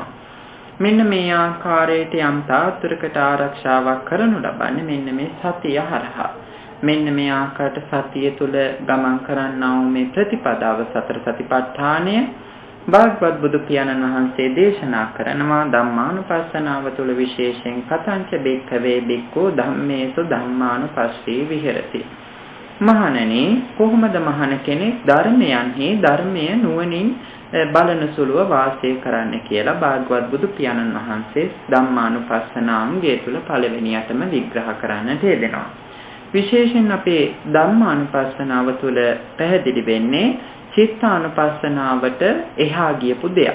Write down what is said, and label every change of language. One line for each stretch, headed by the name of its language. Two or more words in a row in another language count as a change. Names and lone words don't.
Sinhala: මෙන්න මේ ආකාරයට යම් තාත්‍රකට ආරක්ෂාවක් කරනු ලබන්නේ මෙන්න මේ සතිය හරහා. මෙන්න මේ ආකාරයට සතිය තුළ ගමන් කරන්නා වූ මේ ප්‍රතිපදාව සතර සතිපට්ඨානය භාගවත් බුදු පියාණන් වහන්සේ දේශනා කරනවා ධම්මානුපස්සනාව තුළ විශේෂයෙන්
Pali: කතංච බික්ඛවේ බික්ඛෝ ධම්මේසු ධම්මානුපස්සී විහෙරති.
Sinhala: මහණෙනි කොහොමද මහණ කෙනෙක් ධර්මයන්හි ධර්මය නුවණින් බලන සුළුව වාසය කරන්න කියලා භාගවත් බුදු පියාණන් වහන්සේ ධම්මානුපස්සනාංගය තුළ පළවෙනියටම විග්‍රහ කරන්නට යෙදෙනවා. විශේෂයෙන් අපේ ධම්මානුපස්සනාව තුළ පැහැදිලි වෙන්නේ චිත්තානුපස්සනාවට එහා ගියපු දෙයක්.